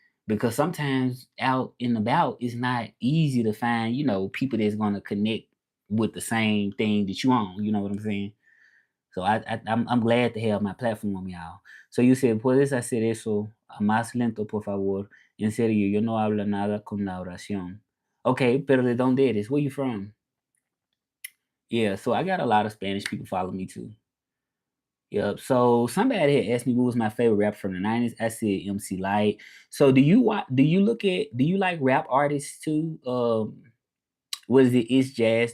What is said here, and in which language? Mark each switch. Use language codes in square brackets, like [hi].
[en] Because sometimes out and about, it's not easy to find, you know, people that's gonna connect with the same thing that you own. You know what I'm saying? So I'm glad to have my platform, y'all. So you said, [es] ¿puedes hacer eso más lento, por favor? En serio, yo no hablo nada con la oración. Okay, pero ¿de dónde eres? [en] Where you from? Yeah, so I got a lot of Spanish people follow me too. Yep. So somebody had asked me what was my favorite rapper from the 90s. I said MC Light. So do you like rap artists too? What is it? It's jazz.